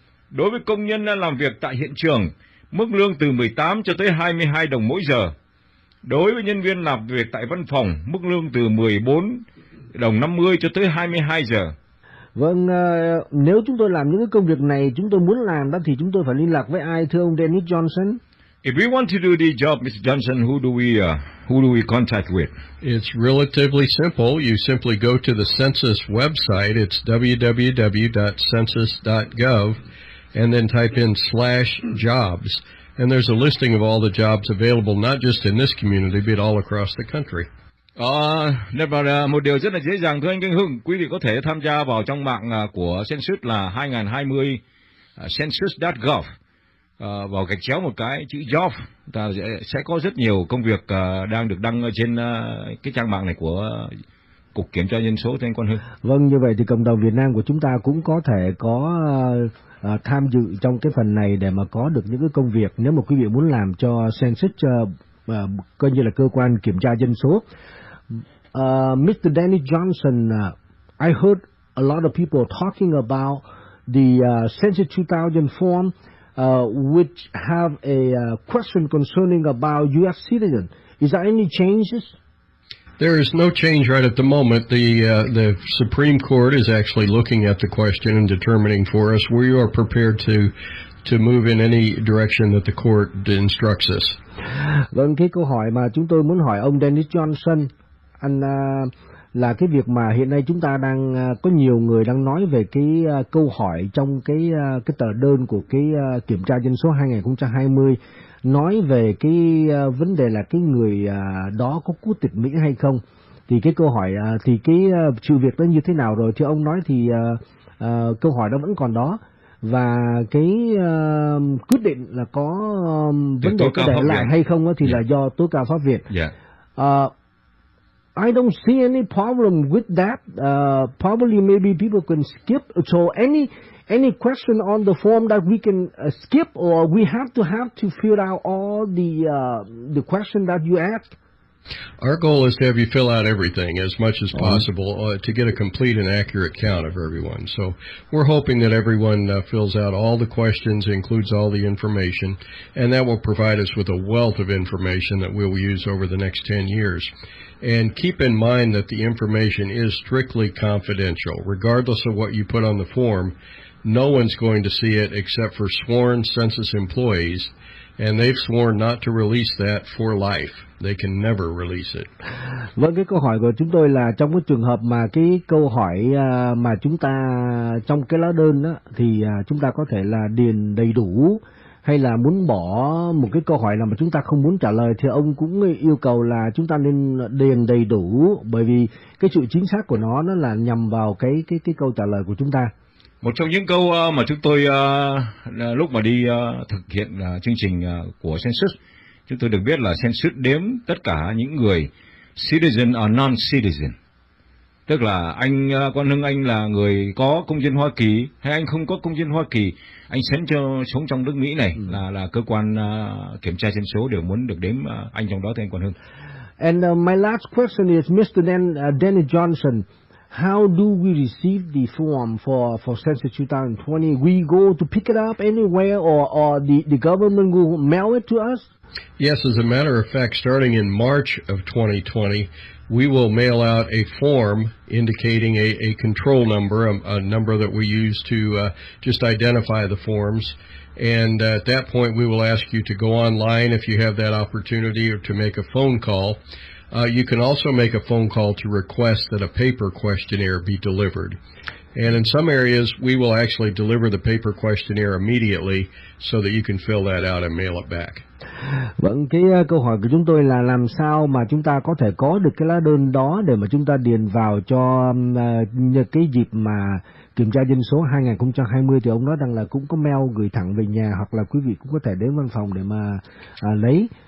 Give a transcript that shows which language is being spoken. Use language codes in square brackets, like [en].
[vi] Đối với công nhân làm việc tại hiện trường, mức lương từ 18 cho tới 22 đồng mỗi giờ. Đối với nhân viên làm việc tại văn phòng, mức lương từ 14 đồng 50 cho tới 22 giờ. Vâng, nếu chúng tôi làm những cái công việc này, chúng tôi muốn làm đó thì chúng tôi phải liên lạc với ai, thưa ông Dennis Johnson? [en] If we want to do the job, Mr. Johnson, who do we contact with? It's relatively simple. You simply go to the Census website. It's www.census.gov, and then type in /jobs. And there's a listing of all the jobs available, not just in this community, but all across the country. [vi] Và một điều rất là dễ dàng, thưa anh Kinh Hưng, quý vị có thể tham gia vào trong mạng của Census là 2020 census.gov, vào gạch chéo một cái chữ job, ta sẽ có rất nhiều công việc đang được đăng trên cái trang mạng này của Cục Kiểm tra Dân số, thưa anh Quang Hưng. Vâng, như vậy thì cộng đồng Việt Nam của chúng ta cũng có thể có tham dự trong cái phần này để mà có được những cái công việc nếu mà quý vị muốn làm cho Census, coi như là cơ quan kiểm tra dân số. [en] Mr. Dennis Johnson, I heard a lot of people talking about the Census 2000 form, which have a question concerning about U.S. citizen. Is there any changes? There is no change right at the moment. The Supreme Court is actually looking at the question and determining for us. We are prepared to move in any direction that the court instructs us. [vi] Vâng, cái câu hỏi mà chúng tôi muốn hỏi ông Dennis Johnson, anh là cái việc mà hiện nay chúng ta đang có nhiều người đang nói về cái câu hỏi trong cái tờ đơn của cái kiểm tra dân số 2020, nói về cái vấn đề là cái người đó có quốc tịch Mỹ hay không. Thì cái câu hỏi thì cái sự việc đó như thế nào rồi? Thưa ông nói thì câu hỏi đó vẫn còn đó, và cái quyết định là có vấn đề có để lại hay không thì là do tố cao pháp viện. [en] I don't see any problem with that. Probably maybe people can skip. So any question on the form that we can skip, or we have to fill out all the question that you asked? Our goal is to have you fill out everything as much as possible to get a complete and accurate count of everyone. So we're hoping that everyone fills out all the questions, includes all the information, and that will provide us with a wealth of information that we'll use over the next 10 years. And keep in mind that the information is strictly confidential. Regardless of what you put on the form, no one's going to see it except for sworn census employees, and they've sworn not to release that for life. They can never release it. [vi] Vâng, cái câu hỏi của chúng tôi là trong cái trường hợp mà cái câu hỏi mà chúng ta trong cái lá đơn đó, thì chúng ta có thể là điền đầy đủ, hay là muốn bỏ một cái câu hỏi nào mà chúng ta không muốn trả lời, thì ông cũng yêu cầu là chúng ta nên điền đầy đủ, bởi vì cái sự chính xác của nó là nhằm vào cái câu trả lời của chúng ta. Một trong những câu mà chúng tôi lúc mà đi thực hiện chương trình của Census, chúng tôi được biết là Census đếm tất cả những người [en] citizen or non-citizen. [vi] Tức là anh Quang Hưng, anh là người có công dân Hoa Kỳ hay anh không có công dân Hoa Kỳ, anh sống trong nước Mỹ này, là cơ quan kiểm tra dân số đều muốn được đếm anh trong đó, thưa anh Quang Hưng. [en] And my last question is Mr. Danny Johnson. How do we receive the form for Census 2020? We go to pick it up anywhere, or the government will mail it to us? Yes, as a matter of fact, starting in March of 2020, we will mail out a form indicating a control number, a number that we use to just identify the forms. And at that point, we will ask you to go online if you have that opportunity, or to make a phone call. You can also make a phone call to request that a paper questionnaire be delivered. And in some areas, we will actually deliver the paper questionnaire immediately so that you can fill that out and mail it back. [vi] Vâng, cái câu hỏi của chúng tôi là làm sao mà chúng ta có thể có được cái lá đơn đó để mà chúng ta điền vào cho cái dịp mà kiểm tra dân số 2020, thì ông nói rằng là cũng có mail gửi thẳng về nhà, hoặc là quý vị cũng có thể đến văn phòng để mà lấy.